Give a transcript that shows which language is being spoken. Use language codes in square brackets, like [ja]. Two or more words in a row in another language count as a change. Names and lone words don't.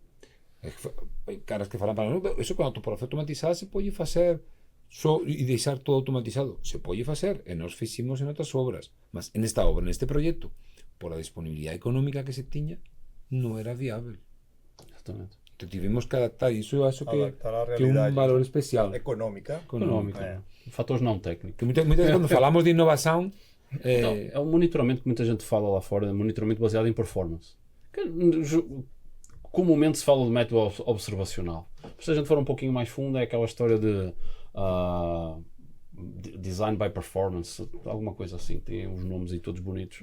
[gl] Caras que falan para nós, eso con autopología automatizada se pode facer e deixar todo automatizado. Se pode facer, e nós fiximos en outras obras, mas en esta obra, neste proxecto, por a disponibilidade económica que se tiña, non era viável. [pt] Exatamente. [gl] Entón tivemos que adaptar, e iso eu acho que Adaptar a é un realidade valor especial. económica. Económico. [pt] Fatores não técnicos. Que muitas vezes quando falamos de inovação, Não, é um monitoramento que muita gente fala lá fora, é um monitoramento baseado em performance. Comumente se fala de método observacional. Se a gente for um pouquinho mais fundo, é aquela história de [en] design by performance, [pt] alguma coisa assim, tem uns nomes aí todos bonitos.